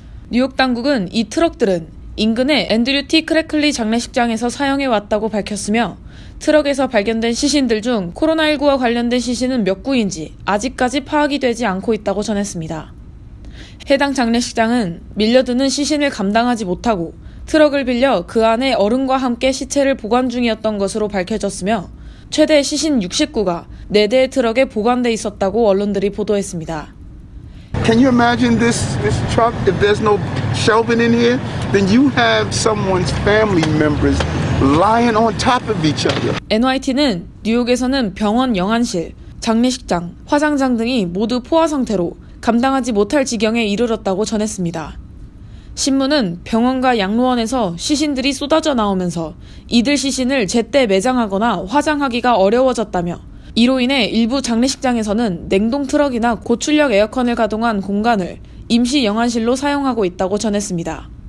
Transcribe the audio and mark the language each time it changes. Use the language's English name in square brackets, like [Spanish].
[Korean] 뉴욕 당국은 이 트럭들은 인근의 앤드류 T 크래클리 장례식장에서 사용해 왔다고 밝혔으며 트럭에서 발견된 시신들 중 코로나19와 관련된 시신은 몇 구인지 아직까지 파악이 되지 않고 있다고 전했습니다. 해당 장례식장은 밀려드는 시신을 감당하지 못하고 트럭을 빌려 그 안에 어른과 함께 시체를 보관 중이었던 것으로 밝혀졌으며 최대 시신 60구가 4대의 트럭에 보관돼 있었다고 언론들이 보도했습니다. [English] Can you imagine this truck? If there's no shelving in here, then you have someone's family members lying on top of each other. [Korean] NYT는 뉴욕에서는 병원 영안실, 장례식장, 화장장 등이 모두 포화 상태로 감당하지 못할 지경에 이르렀다고 전했습니다. 신문은 병원과 양로원에서 시신들이 쏟아져 나오면서 이들 시신을 제때 매장하거나 화장하기가 어려워졌다며 이로 인해 일부 장례식장에서는 냉동 트럭이나 고출력 에어컨을 가동한 공간을 임시 영안실로 사용하고 있다고 전했습니다.